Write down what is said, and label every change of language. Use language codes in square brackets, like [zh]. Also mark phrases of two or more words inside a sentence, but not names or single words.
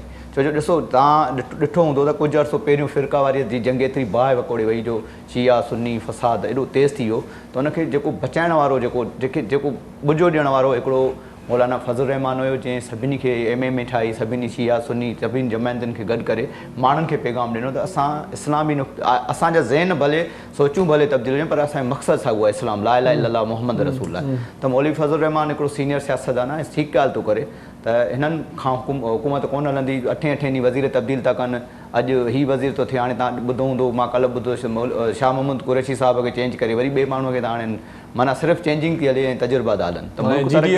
[sd] छो जो ॾिसो, तव्हां ॾिठो हूंदो त कुझु अर्सो पहिरियों फ़िरक़ावारियत जी जंग एतिरी बाहि वकोड़े वई जो शिया सुन्नी फ़साद एॾो तेज़ थी वियो, त हुनखे जेको बचाइण वारो, जेको ॿुजो ॾियण वारो हिकिड़ो मौलाना फज़लुर रहमान हुयो, जंहिं सभिनी खे MMA ठाही, सभिनी शिया सुन्नी सभिनी जमायतुनि खे गॾु करे माण्हुनि खे पैगाम ॾिनो त असां इस्लामी असांजा ज़हन भले सोचूं भले तब्दील हुजनि, पर असांजो मक़सदु छा उहा इस्लाम, [ar] لا إله إلا الله محمد رسول आहे। [sd] त मौलवी फज़लुर रहमान हिकिड़ो सीनियर सियासतदान आहे, ठीकु ॻाल्हि थो करे त हिननि खां हुकूमत कोन हलंदी, 8 ॾींहं वज़ीर तब्दील था कनि, अॼु ही वज़ीर थो थिए, हाणे तव्हां ॿुधो हूंदो, मां कल्ह ॿुधो शाह मोहम्मद कुरैशी साहिब खे चेंज करे वरी ॿिए माण्हूअ खे त हाणे माना सिर्फ़ु चेंजिंग थी हले ऐं तजुर्बा था हलनि।